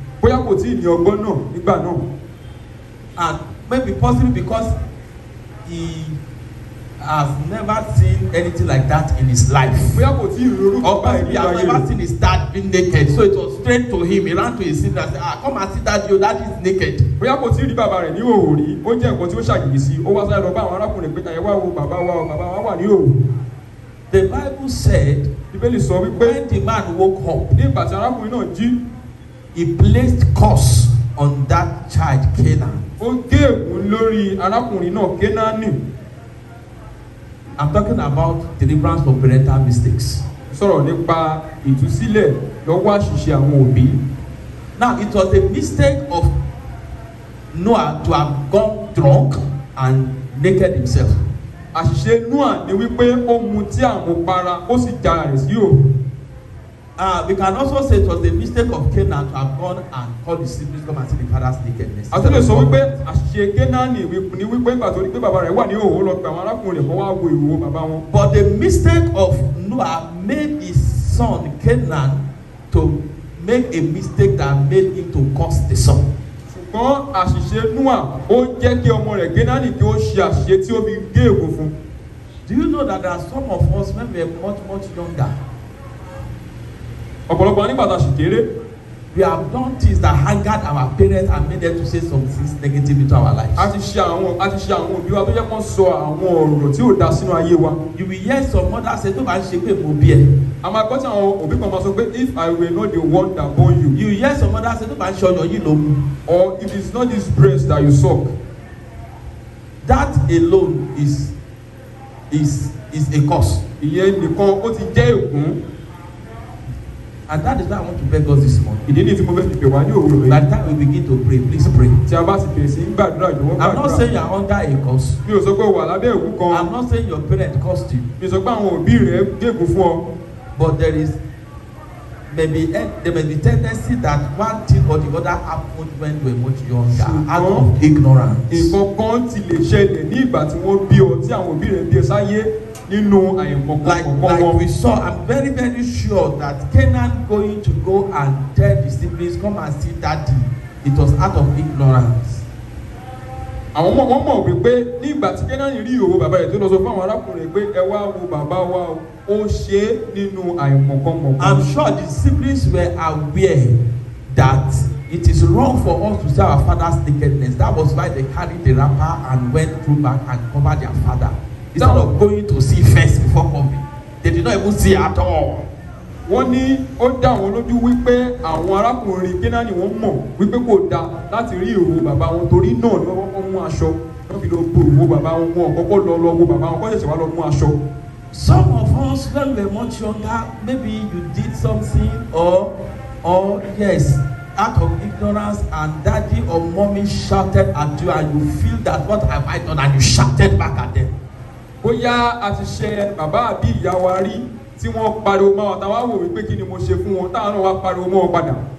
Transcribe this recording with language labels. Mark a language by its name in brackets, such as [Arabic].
[Yoruba] Bóyá kò tí ì ní ọgbọ́n náà nígbà náà. [English] And maybe possibly because he has never seen anything like that in his life. [Yoruba] Bóyá kò tí ì rí orúkọ [English] Or possibly he has [Yoruba] báyìí [English] never seen his dad being naked, so it was strange to him. He ran to his sister and said, come and see that your dad is naked. [Yoruba] Bóyá kò tí ì rí bàbá rẹ̀ ní òhò rí ó jẹ́ nǹkan tí ó ṣàjèjì sí ó wá sáré lọ bá àwọn arákùnrin pé ẹ wá wo bàbá wa wà ní òhò. [English] The Bible said, [Yoruba] Bíbélì sọ wípé [English] when the man woke up, [Yoruba] ní ìgbà tí arákùnrin náà jí [English] he placed curse on that child Canaan. [Yoruba] ó gé ègún lórí arákùnrin náà Kénáánì. [English] I'm talking about deliverance from parental mistakes. [Yoruba] Sọ̀rọ̀ nípa ìtúsílẹ̀ lọ́wọ́ àṣìṣe àwọn òbí. [English] Now, it was a mistake of Noah to have gone drunk and naked himself. [Yoruba] Àṣìṣe Noah ni wípé ó mutí àmupara ó sì já rẹ̀ sí òhò. [English] We can also say it was the mistake of Canaan to have gone and called his siblings come and see the father's nakedness. [Yoruba] Àti lè sọ wípé àṣìṣe Kénáánì ni wípé nígbà tó rí pé bàbá rẹ̀ wà ní òhò lọ pé àwọn arákùnrin rẹ̀ kọ́ wá wo ìhòòhò bàbá wọn. [English] But the mistake of Noah made his son Canaan to make a mistake that made him to curse the son. [Yoruba] Ṣùgbọ́n àṣìṣe Noah ó jẹ́ kí ọmọ rẹ̀ Kénáánì kí ó ṣe àṣìṣe tí ó fi gé ègún fún. [English] Do you know that there are some of us when we are much younger? [Yoruba] Ọ̀pọ̀lọpọ̀ nígbà tá a ṣì kéré. [English] We have done things that angered our parents and made them to say some things negative into our lives. [Yoruba] A ti ṣe àwọn òbí wa tó jẹ́ kó sọ àwọn ọ̀rọ̀ tí ò dá sínú ayé wa. [English] You will hear some mothers say, [Yoruba] "Tó bá ń ṣe pé mo bí ẹ." A máa gbọ́ tí àwọn òbí kan máa sọ pé [English] if I were not the one that born you. You will hear some mothers say, [Yoruba] "Tó bá ń ṣe ọyàn yìí ló mú." [English] Or if it's not this breast that you suck. That alone is a curse. [Yoruba] Ìyẹn nìkan ó ti jẹ́ ègún. [English] And that is why I want to beg us this morning. [Yoruba] Ìdí ni tí mo fẹ́ fi pè wá ní òwúrọ̀ yìí. [English] By the time we begin to pray, please pray. [Yoruba] Tí a bá ti bẹ̀rẹ̀ sí í gbàdúrà ìjọ̀wọ́ gbàdúrà. [English] I'm not saying you are under a curse. [Yoruba] Mi ò sọ pé o wà lábẹ́ ègún kan. [English] I'm not saying your parents cursed you. [Yoruba] Mi ò sọ pé àwọn òbí rẹ̀ gégùn fún ọ. [English] But there may be tendency that one thing or the other happened when you were much younger out of ignorance. [Yoruba] Nǹkan kan ti lè ṣẹlẹ̀ ní ìgbà tí wọ́n bí ọ tí àwọn òbí rẹ̀ bí ẹ sáyé nínú àìmọ̀kan wọn. [English] Like we saw, I'm very, very sure that Canaan going to go and tell the siblings, come and see daddy. It was out of ignorance. [Yoruba] Àwọn ọmọ mọ̀ wípé ní ìgbà tí Kénáánì rí ìhòòhò bàbá rẹ̀ tó lọ sọ fún àwọn arákùnrin pé ẹ wá wo bàbá wa ó ṣe é nínú àìmọ̀kan. [English] I'm sure the siblings were aware that it is wrong for us to see our father's nakedness. That was why they carried the wrapper and went through back and covered their father. Instead of going to see first before coming. They did not even see at all. [Yoruba] Wọ́n ní ó dá wọn lójú wípé àwọn arákùnrin Kénáánì wọ́n mọ̀ wípé kò dáa láti rí ìhòòhò bàbá wọn torí náà ni wọ́n mú aṣọ wọ́n fi lọ bo ìhòòhò bàbá wọn kọ́kọ́ lọ wo bàbá wọn kọ́ ṣẹ̀ṣẹ̀ wá lọ mú aṣọ. [English] Some of us when we were much younger, maybe you did something or yes, out of ignorance and daddy or mommy shouted at you and you feel that what have I done and you shouted back at them. [Yoruba] Bóyá a ti ṣe bàbá àbí ìyá wa rí tí wọ́n pariwo mọ́ wọn táwa wò wípé kí ni mo ṣe fún wọn táwọn náà wá pariwo mọ́ wọn padà.